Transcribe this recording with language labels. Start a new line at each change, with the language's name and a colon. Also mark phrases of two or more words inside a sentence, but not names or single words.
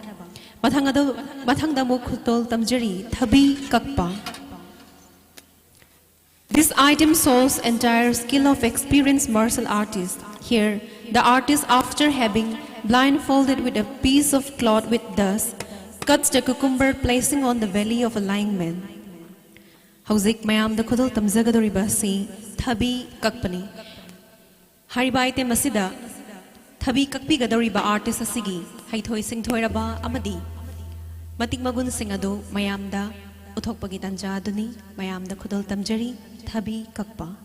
Manipuri: Mathangda mu khudol tamjari thabi kakpa.
English: This item shows entire skill of experienced martial artist. Here, the artist, after having blindfolded with a piece of cloth with dust, cuts the cucumber, placing on the belly of a lying man.
Manipuri: Hauzik mayam da khudol tamjagadoriba si thabi kakpani. Hariba item masida Thabi kakpi gadoriba artist asigi haithoi singthoiraba amadi matik magun singado mayamda uthokpagi tanja aduni mayamda khudol tamjari thabi kakpa